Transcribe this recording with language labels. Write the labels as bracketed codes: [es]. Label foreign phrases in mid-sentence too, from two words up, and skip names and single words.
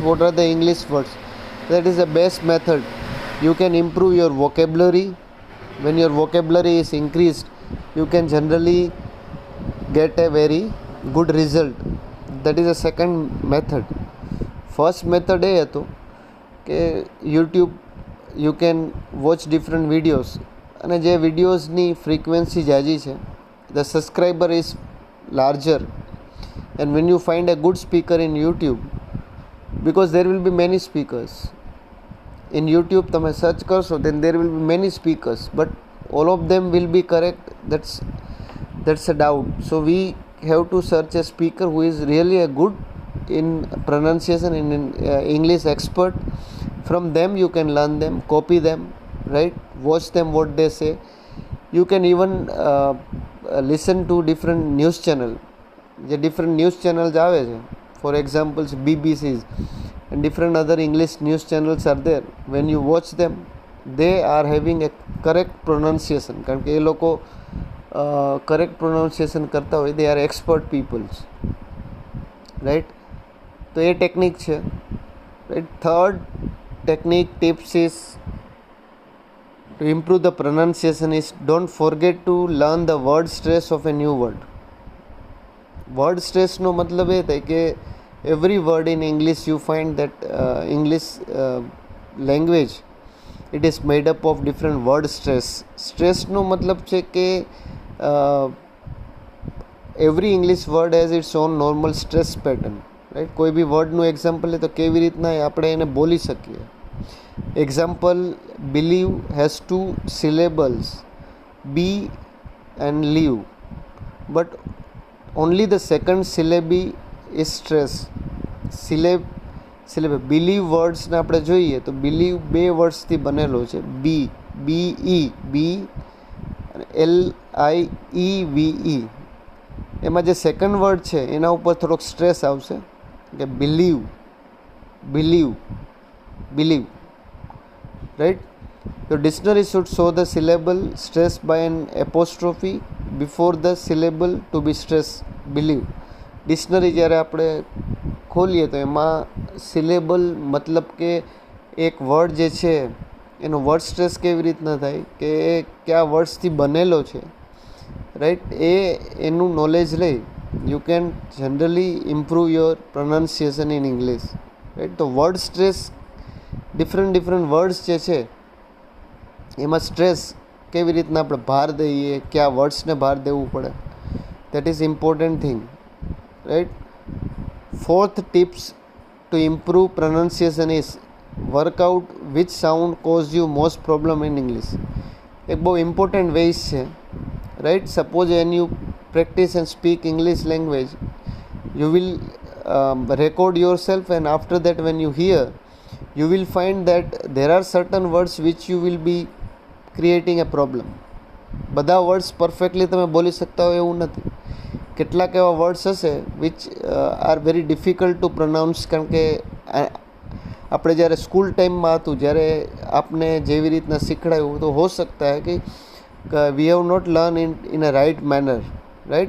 [en] What are the English words? That is the best method. You can improve your vocabulary. When your vocabulary is increased, you can generally get a very good result. That is the second method. First method [gu] એ હતો કે [en] YouTube you can watch different videos, [gu] અને જે વિડીયોઝની ફ્રીક્વન્સી જાજી છે, [en] the subscriber is larger, and when you find a good speaker in YouTube, because there will be many speakers in YouTube, [gu] તમે search કરશો, [en] then there will be many speakers, but all of them will be correct, that's a doubt. So we have to search a speaker who is really a good in pronunciation, in English expert. From them you can learn them, copy them, right? Watch them what they say. You can even listen to different news channel. [gu] જે [en] different news channels [gu] આવે છે, [en] for example BBCs and different other English news channels are there. When you watch them, they are having a correct pronunciation, [gu] કારણ કે એ લોકો [en] correct pronunciation [gu] કરતા હોય, [en] they are expert peoples, right? [gu] તો એ ટેકનિક છે, right? [en] Third technique tips is to improve the pronunciation is don't forget to learn the word stress of a new word. [gu] વર્ડ સ્ટ્રેસનો મતલબ એ થાય કે [en] every word in English you find that English language, it is made up of different word stress [gu] નો મતલબ છે કે [en] every English word has its own normal stress pattern, right? [gu] કોઈ બી વર્ડનું એક્ઝામ્પલ લે તો કેવી રીતના આપણે એને બોલી શકીએ. એક્ઝામ્પલ, [en] believe has 2 syllables, be and live, but only the second syllable is stress. syllable believe [gu] વર્ડ્સને આપણે જોઈએ તો believe 2 વર્ડ્સથી બનેલો છે, BE LIEVE. એમાં જે સેકન્ડ વર્ડ છે એના ઉપર થોડોક સ્ટ્રેસ આવશે કે [en] believe, right? Your dictionary should show the syllable stressed by an apostrophe before the syllable to be stressed. [gu] believe ડિક્શનરી જ્યારે આપણે ખોલીએ તો એમાં સિલેબલ મતલબ કે એક વર્ડ જે છે એનો [en] word stress [gu] કેવી રીતના થાય કે કયા વર્ડ્સથી બનેલો છે, રાઈટ? એનું નોલેજ લઈ [en] you can generally improve your pronunciation in English, right? [gu] તો વર્ડ સ્ટ્રેસ, [en] different words [gu] જે છે એમાં સ્ટ્રેસ કેવી રીતના આપણે ભાર દઈએ, કયા વર્ડ્સને ભાર દેવું પડે, [en] that is important thing, [gu] right? [en] Fourth tips to improve pronunciation is work out which sound cause you most problem in English. [gu] એક બહુ [en] important ways [gu] છે, રાઈટ? [en] સપોઝ when you practice and speak English language, you will record yourself, and after that when you hear, you will find that there are certain words which you will be creating a problem. [gu] બધા [en] words perfectly [gu] તમે બોલી શકતા હોય એવું નથી. કેટલાક એવા વર્ડ્સ હશે [en] which are very difficult to pronounce, [gu] કારણ કે આપણે જ્યારે સ્કૂલ ટાઈમમાં હતું જ્યારે આપને જેવી રીતના શીખડાયું તો [hi] हो सकता है [gu] કે [en] we have not learn in a right manner, right?